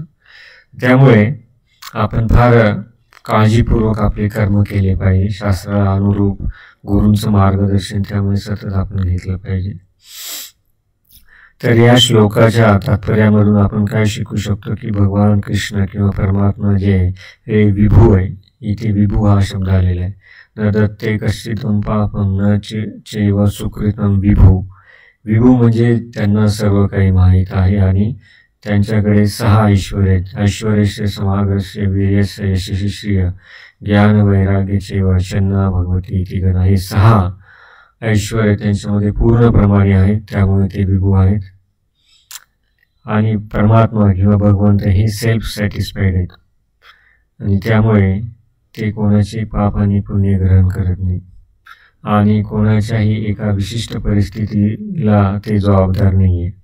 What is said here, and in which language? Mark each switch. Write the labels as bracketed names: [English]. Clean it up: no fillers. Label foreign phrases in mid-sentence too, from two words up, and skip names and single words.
[Marathi] त्यामुळे आपण फार काळजीपूर्वक आपले कर्म केले पाहिजे, शास्त्राला अनुरूप गुरूंचं मार्गदर्शन त्यामुळे सतत आपण घेतलं पाहिजे. तर या श्लोकाच्या तात्पर्यामधून आपण काय शिकू शकतो की भगवान कृष्ण किंवा परमात्मा जे हे विभू आहे. इथे विभू हा शब्द आलेला आहे. [Sanskrit] न दत्ते कश्चितं पापं न चैव सुकृतं विभू. [Marathi] विभू म्हणजे त्यांना सर्व काही माहीत आहे आणि त्यांच्याकडे 6 ऐश्वर्य आहेत. [Sanskrit] ऐश्वर्यस्य समागस्य वीर्यस्य यशस्वी श्रिय ज्ञान वैराग्य चैव शन्ना भगवती इति गणा. [Marathi] हे 6 ऐश्वर्य त्यांच्यामध्ये पूर्णप्रमाणे आहेत, त्यामुळे ते विभू आहेत. आणि परमात्मा किंवा भगवंत हे [English] self satisfied [Marathi] आहेत आणि त्यामुळे ते कोणाचे पाप आणि पुण्य ग्रहण करत नाही आणि कोणाच्याही एका विशिष्ट परिस्थितीला ते जबाबदार नाही आहे.